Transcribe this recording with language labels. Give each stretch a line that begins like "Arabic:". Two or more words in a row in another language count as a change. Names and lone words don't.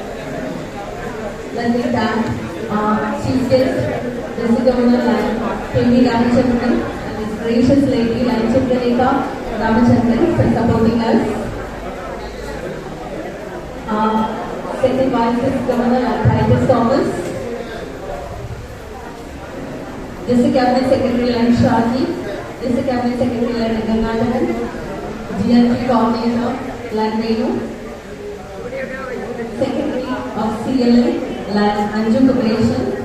English: Let me thank Chief Guest, District Governor K.V. Ramachandran, and His gracious lady Chandrika Ramachandran for supporting us. Second Vice Governor Titus Thomas, District Cabinet Secretary Lan Shaji, District Cabinet Secretary Lan Gangadharan, GNP Coordinator Lan Venu, Secretary of CLA Lan Anju Corporation,